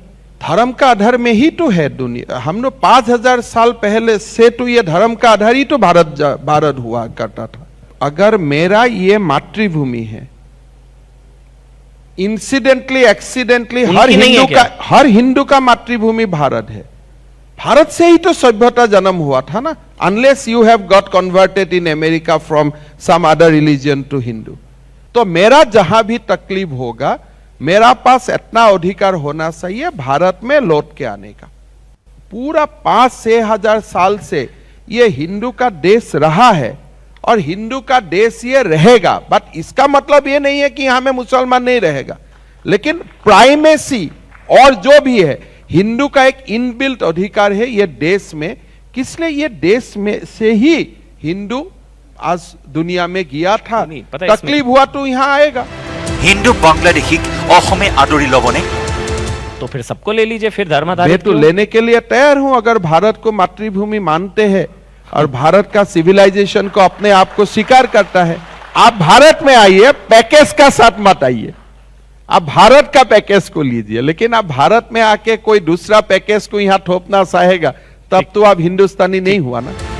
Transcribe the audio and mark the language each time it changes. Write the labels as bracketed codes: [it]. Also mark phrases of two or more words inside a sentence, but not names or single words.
[hi] धर्म का आधार में ही तो है दुनिया हम लोग 5000 साल पहले से तो ये धर्म का आधार ही तो भारत हुआ करता था अगर मेरा ये मातृभूमि है [en] incidentally accidentally [hi] हर हिंदू का मातृभूमि भारत है भारत से ही तो सभ्यता जन्म हुआ था ना [en] unless you have got converted in America from some other religion to Hindu [hi] तो मेरा जहां भी तकलीफ होगा मेरा पास इतना अधिकार होना चाहिए भारत में लौट के आने का पूरा 5-6 हजार साल से ये हिंदू का देश रहा है और हिंदू का देश ये रहेगा बट इसका मतलब ये नहीं है कि यहां में मुसलमान नहीं रहेगा लेकिन प्राइमेसी और जो भी है हिंदू का एक इनबिल्ट अधिकार है ये देश में किसलिए ये देश में से ही हिंदू आज दुनिया में गया था तकलीफ हुआ तो यहां आएगा [as] হিন্দু বাংলাদেশীক অসমে আদৰি লবনে [hi] तो फिर सबको ले लीजिए फिर धर्माधारित मैं तो लेने के लिए तैयार हूं अगर भारत को मातृभूमि मानते हैं और भारत का सिविलाइजेशन को अपने आप को स्वीकार करता है आप भारत में आइए पैकेज का साथ मत आइए आप भारत का पैकेज को लीजिए लेकिन आप भारत में आके कोई दूसरा पैकेज को यहां थोपना चाहेगा तब तो आप हिंदुस्तानी नहीं हुआ ना